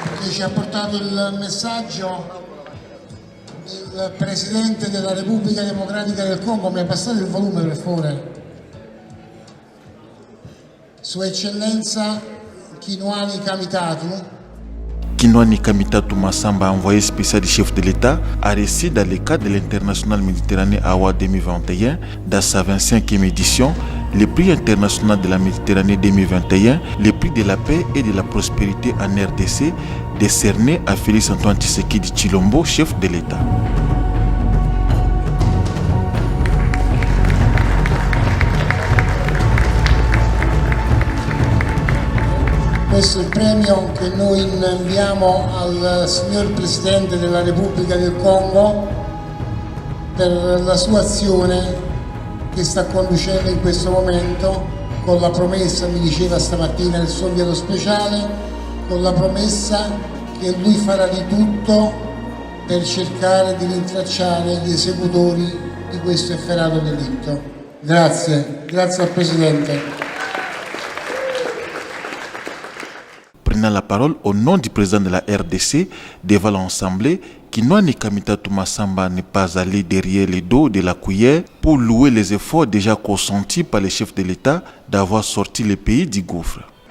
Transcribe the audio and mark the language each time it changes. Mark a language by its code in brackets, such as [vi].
[it] Ci ha portato il messaggio del Presidente della Repubblica Democratica del Congo. Mi ha passato il volume, per favore. Sua Eccellenza Kinwani Kamitatu. [fr] Kinwani Kamitatu Masamba, envoyé spécial du chef de l'État, a reçu dans le cadre de l'International Méditerranée Awa 2021, dans sa 25e édition, le prix international de la Méditerranée 2021, le prix de la paix et de la prospérité en RDC, décerné à Félix Antoine Tshisekedi Tshilombo, chef de l'État. [it] Questo è il premio che noi inviamo al signor Presidente della Repubblica del Congo per la sua azione che sta conducendo in questo momento, con la promessa, mi diceva stamattina il suo inviato speciale, con la promessa che lui farà di tutto per cercare di rintracciare gli esecutori di questo efferato delitto. Grazie, grazie al Presidente. [fr] Prenant la parole au nom du président de la RDC devant l'Assemblée, Kinwani Kamitatu Massamba n'est pas allé derrière les dos de la cuillère pour louer les efforts déjà consentis par les chefs de l'État d'avoir sorti le pays du gouffre.